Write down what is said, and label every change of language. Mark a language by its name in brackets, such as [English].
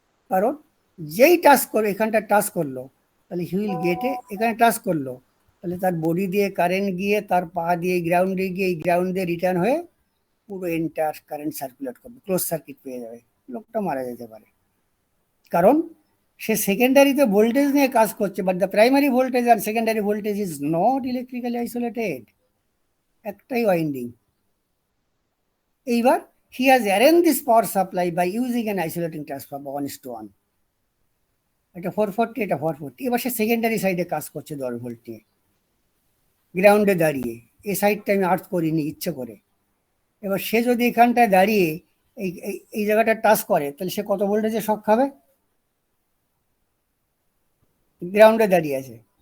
[Bangla] কারণ যেই টাচ করে এখানটা টাচ করলো, তাহলে হুইল গেটে এখানে টাচ করলো, তাহলে তার বডি দিয়ে কারেন্ট গিয়ে তার পা দিয়ে গ্রাউন্ডে গিয়ে এই গ্রাউন্ড দিয়ে রিটার্ন হয়ে পুরো এন্টার কারেন্ট সার্কুলেট করবে, ক্লোজ সার্কিট পেয়ে যাবে, লোকটা মারা যেতে পারে। কারণ সে সেকেন্ডারিতে ভোল্টেজ নিয়ে কাজ করছে, [English] but the primary voltage [Bangla] আর secondary voltage [English] is not electrically isolated, [Bangla] একটাই ওয়াইন্ডিং। এইবার [English] he has arranged this power supply by using an isolating transformer 1:1, [Bangla] এটা 440, এটা 440। এবার সে সেকেন্ডারি সাইডে কাজ করছে 10 ভোল্ট নিয়ে, গ্রাউন্ডে দাঁড়িয়ে, এই সাইডটা আমি আর্থ করিনি ইচ্ছে করে। এবার সে যদি এখানটায় দাঁড়িয়ে এই জায়গাটা টাচ করে, তাহলে সে কত ভোল্টেজে শক খাবে? গ্রাউন্ডে দাঁড়িয়ে আছে,